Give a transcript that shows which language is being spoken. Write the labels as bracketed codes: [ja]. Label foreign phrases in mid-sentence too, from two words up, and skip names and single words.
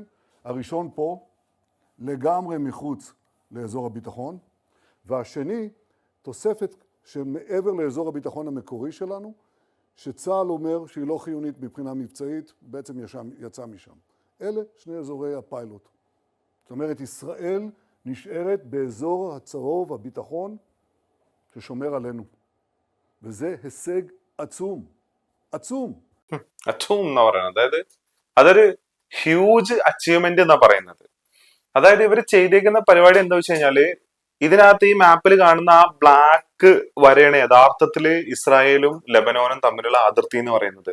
[he] הראשון פה, לגמרי מחוץ לאזור הביטחון, והשני, תוספת שמעבר לאזור הביטחון המקורי שלנו, שצה"ל אומר שהיא לא חיונית מבחינה מבצעית, בעצם יצא משם. אלה שני אזורי הפיילוט. זאת אומרת, ישראל נשארת באזור הצהוב, הביטחון, ששומר עלינו. וזה הישג עצום. עצום. [ml] അച്ചീവ് എന്നാ പറയുന്നത്, അതൊരു [en] huge achievement [ml] എന്നാ പറയുന്നത്. അതായത് ഇവർ ചെയ്തേക്കുന്ന പരിപാടി എന്താ വെച്ച് കഴിഞ്ഞാല്, ഇതിനകത്ത് ഈ മാപ്പിൽ കാണുന്ന ആ ബ്ലാക്ക് വരെയാണ് യഥാർത്ഥത്തില് ഇസ്രായേലും ലെബനോനും തമ്മിലുള്ള അതിർത്തി എന്ന് പറയുന്നത്.